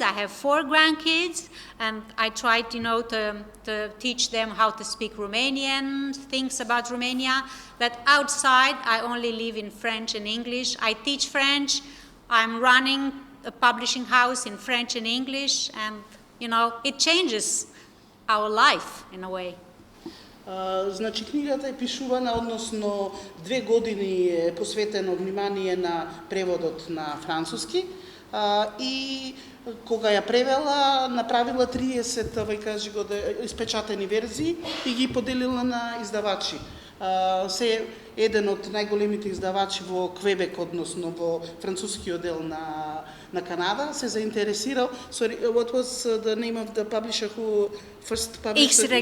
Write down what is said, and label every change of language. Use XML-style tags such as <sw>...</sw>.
<en>I have 4 grandkids, and I tried, to teach them how to speak Romanian, things about Romania. But outside, I only live in French and English. I teach French. I'm running a publishing house in French and English, and, it changes our life in a way.</en> <mk>Значи, книгата е пишувана, односно 2 години е посветено внимание на преводот на француски, и кога ја превела, направила 30 испечатени верзии и ги поделила на издавачи. Се еден од најголемите издавачи во Квебек, односно во францускиот дел на Канада, се заинтересирал.</mk> <en>Sorry, what was the name of the publisher who first published?</en>